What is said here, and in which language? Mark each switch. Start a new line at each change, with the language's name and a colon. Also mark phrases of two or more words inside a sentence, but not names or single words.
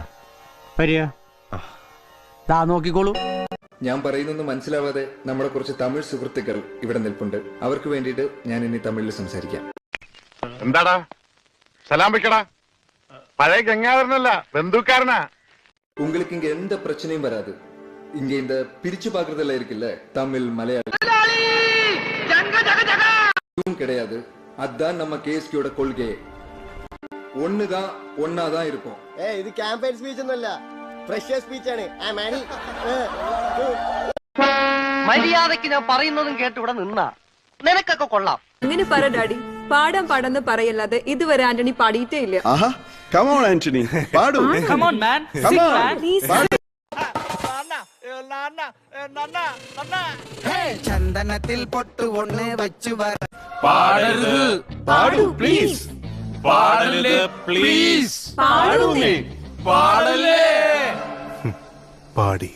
Malayalam: വരിക. നോക്കിക്കോളൂ. ഞാൻ പറയുന്നൊന്നും മനസ്സിലാവാതെ നമ്മുടെ കുറച്ച് തമിഴ് സുഹൃത്തുക്കൾ ഇവിടെ നിൽപ്പുണ്ട്. അവർക്ക് വേണ്ടിയിട്ട് ഞാൻ ഇനി തമിഴിൽ സംസാരിക്കാം. എന്താടാ സലാം വെക്കടാ? പഴയ ഗംഗാധരനല്ല, ബന്ധുക്കാരനാ.
Tamil: உங்களுக்கு இங்க எந்த பிரச்சனையும் வராது. இங்க இந்த பிரிச்சு பாக்குறதுல இருக்குல்ல, தமிழ் மலையாளம் கிடையாது. அதான் நம்ம கேஎஸ்கேயோட கொள்கை. ஒன்னாதான் இருப்போம்.
Malayalam: ഇത് ക്യാമ്പയിൻ സ്പീച്ച് ഒന്നുമല്ല, ഫ്രഷർ സ്പീച്ച് ആണ്. മര്യാദക്ക് ഞാൻ പറയുന്നതും കേട്ട് ഇവിടെ നിന്നാ നിനക്കൊക്കെ കൊള്ളാം. അങ്ങനെ പറ ഡാഡി. പാടാൻ പാടാന്ന് പറയല്ലാതെ ഇതുവരെ ആന്റണി പാടിയിട്ടേ ഇല്ല.
English: Come on, Anthony. പാടു. Come on, man. Come on.
Malayalam: ചന്ദനത്തിൽ പൊട്ടു ഒന്ന് വെച്ചു വര. പാടരുത്. പാടു പ്ലീസ്. പാടരുത് പ്ലീസ്. പാടൂന്നേ. പാടല്ലേ. പാടി.